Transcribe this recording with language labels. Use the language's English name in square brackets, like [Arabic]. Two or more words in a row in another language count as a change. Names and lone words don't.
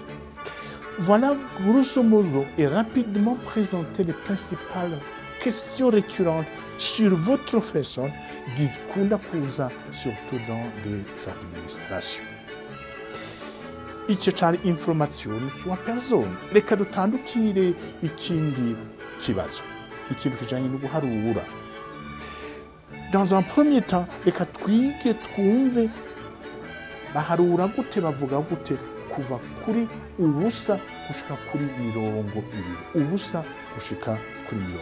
[French] Voilà, grosso modo, et rapidement présenter les principales questions récurrentes sur votre personne, [Rundi] gizkunda kuza, [French] surtout dans les administrations. [Rundi] Icyo cyari [French] information sur personne. [Rundi] Reka dutandukire ikindi kibazo. Ikintu kijanye no guharura. [French] Dans un premier temps, [Rundi] reka twige twumve baharura gute, bavuga gute kuva kuri ubusa gushika kuri 20. Ubusa gushika kuri 20.